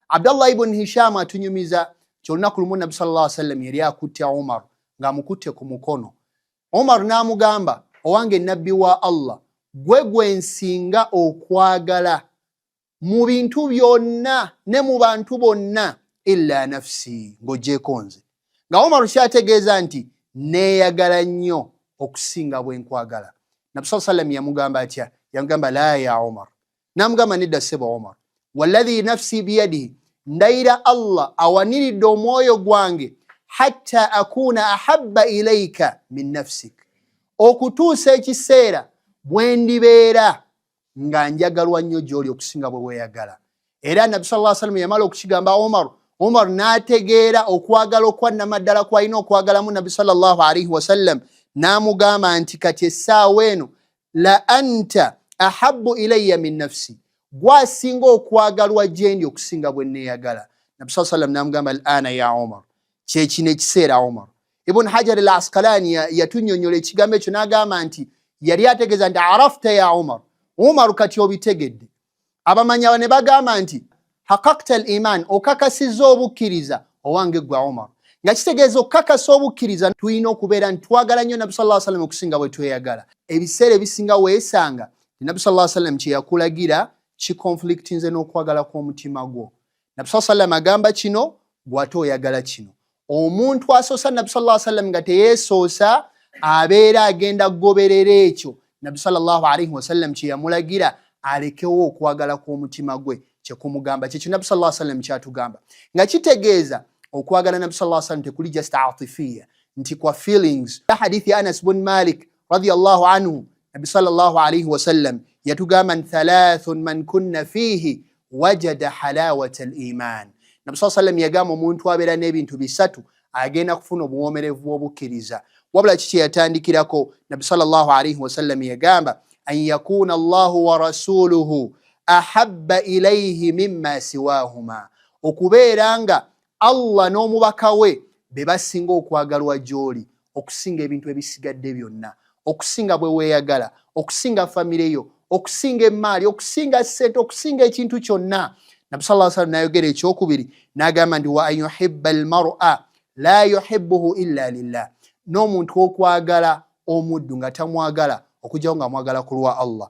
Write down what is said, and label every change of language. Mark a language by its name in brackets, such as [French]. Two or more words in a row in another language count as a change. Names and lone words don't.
[Ganda] Abdullah ibn Hisham atunyumiza kyolunaku lumu Nabbi [Arabic] صلى الله عليه وسلم [Ganda] yali akutte Umar ng'amukutte ku mukono. Umar n'amugamba, owange nabbi wa Allah, gwe nsinga okwagala mu bintu byonna ne mu bantu bonna [Arabic] إلا نفسي, [Ganda] ng'oggyeko nze. Nga Umar kyategeeza nti neeyagala nnyo okusinga bwe nkwagala. Nabbi [Arabic] صلى الله عليه وسلم [Ganda] yamugamba atya? Yamugamba [Arabic] لا يا عمر. [Ganda] N'amugamba nedda ssebo Umar, [Arabic] والذي نفسي بيده, [Ganda] ndayira Allah awaniridde omwoyo gwange, [Arabic] حتى أكون أحب إليك من نفسك, [Ganda] okutuusa ekiseera bwe ndibeera nga njagalwa nnyo gy'oli okusinga bwe weeyagala. Era Nabbi [Arabic] صلى الله عليه وسلم [Ganda] yamala okukigamba Umar n'ategeera okwagala okwannamaddala kw'alina okwagalamu Nabbi [Arabic] صلى الله عليه وسلم, [Ganda] n'amugamba nti kati essaawa eno [Arabic] لأنت أحب إلي من نفسي, [Ganda] gwasinga okwagalwa gyendi okusinga bwe neeyagala. Nabbi [Arabic] صلى الله عليه وسلم [Ganda] n'amugamba [Arabic] الآن يا عمر, [Ganda] kyekino ekiseera Umar. Ibn Hajar al-Asqalani yatunnyonnyola ekigambo ekyo n'agamba nti yali ategeeza nti [Arabic] عرفت يا عمر, [Ganda] Umar kati obitegedde. Abamanya ne bagamba nti [Arabic] حققت الإيمان, [Ganda] okakasizza obukkiriza owange gwa Umar. Nga kitegeeza okukakasa obukkiriza tulina okubeera nti twagala nnyo Nabbi [Arabic] صلى الله عليه وسلم [Ganda] okusinga bwe tweyagala. Ebiseera ebisinga weesanga Nabbi [Arabic] صلى الله عليه وسلم [Ganda] kye yakulagira kikonflictinze n'okwagala kw'omutima gwo. Nabbi [Arabic] صلى الله عليه وسلم [Ganda] agamba kino, gw'ate oyagala kino. Omuntu asoosa Nabbi [Arabic] صلى الله عليه وسلم [Ganda] nga teyeesoosa abeera agenda kugoberera ekyo Nabbi [Arabic] صلى الله عليه وسلم [Ganda] kye yamulagira alekewo okwagala kw'omutima gwe kye kumugamba. Kyekyo Nabbi [Arabic] صلى الله عليه وسلم [Ganda] kyatugamba. Nga kitegeeza okwagala Nabbi [Arabic] صلى الله عليه وسلم [Ganda] tekuli just atifiya, nti kwa feelings. Hadithi ya Anas bin Malik [Arabic] رضي الله عنه, [Ganda] Nabbi [Arabic] صلى الله عليه وسلم [Ganda] yatugamba [Arabic] ثلاث من كن فيه وجد حلاوة الإيمان. [Ganda] Nabbi [Arabic] صلى الله عليه وسلم [Ganda] yagamba omuntu abeera n'ebintu bisatu agenda kufuna obuwoomerevu bw'obukkiriza. Wabula kiki yatandikirako? Nabbi [Arabic] صلى الله عليه وسلم [Ganda] yagamba [Arabic] أن يكون الله ورسوله أحب إليه مما سواهما, [Ganda] okubeera nga Allah n'omubaka we be basinga okwagalwa gy'oli okusinga ebintu ebisigadde byonna, okusinga bwe weeyagala, okusinga famire yo, okusinga emaali, okusinga ssente, okusinga ekintu kyonna. Nabbi [Arabic] صلى الله عليه وسلم [Ganda] n'ayogera ekyokubiri n'agamba nti [Arabic] وأن يحب المرء لا يحبه إلا لله, [Ganda] n'omuntu okwagala omuddu nga tamwagala okugyawo nga mwagala ku lwa Allah.